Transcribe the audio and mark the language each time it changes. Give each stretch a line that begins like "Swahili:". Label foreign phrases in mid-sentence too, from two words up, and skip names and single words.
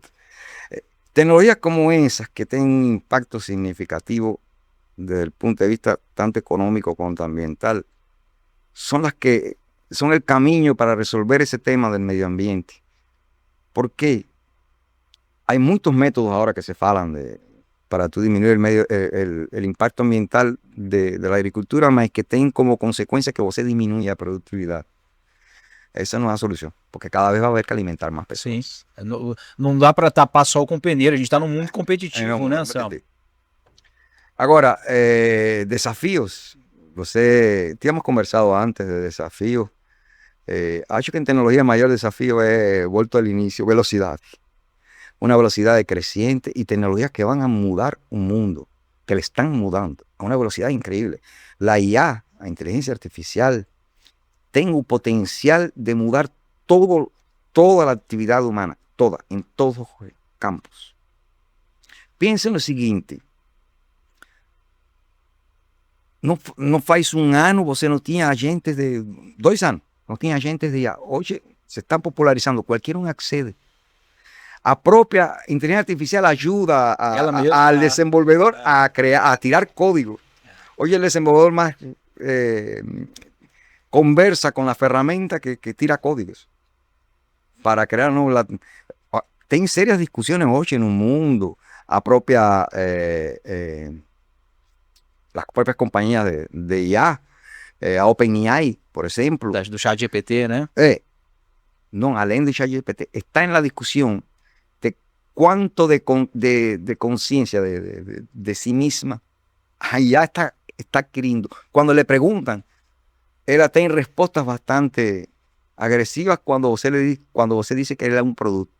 Spanish: Tecnologías como esas que tienen un impacto significativo desde el punto de vista tanto económico como ambiental, son las que son el camino para resolver ese tema del medio ambiente. ¿Por qué? Hay muchos métodos ahora que se falan para tú disminuir el impacto ambiental de la agricultura, más que tengan como consecuencia que você disminuya la productividad.
Portuguese: Essa não é a solução, porque cada vez vai haver que alimentar mais Sim. pessoas. Não dá para tapar sol com peneira. A gente está num mundo competitivo, né, Anselmo? Agora, desafios. Tínhamos conversado antes de desafios. Acho que
Spanish: en tecnología el mayor desafío es, vuelto al inicio, velocidad. Una velocidad creciente y tecnologías que van a mudar un mundo, que le están mudando a una velocidad increíble. La IA, la inteligencia artificial, tiene un potencial de mudar toda la actividad humana, toda, en todos los campos. Piensa en lo siguiente. No faz un año,
Portuguese: você no tinha agentes de 2 años, no tinha agentes de IA.
Spanish: Hoy se están popularizando, cualquiera accede. A propia inteligencia artificial ayuda al desenvolvedor a tirar código. Hoy el desenvolvedor más conversa con la ferramenta que tira códigos para crear tem serias discusiones hoy en un mundo a las propias compañías de IA, a OpenAI, por ejemplo.
Portuguese: Do chat GPT, né?
Spanish: No, além de ChatGPT, está en la discusión de cuánto de conciencia de sí misma ya está adquiriendo. Cuando le preguntan, ella tiene respuestas bastante agresivas cuando usted dice que él es un producto.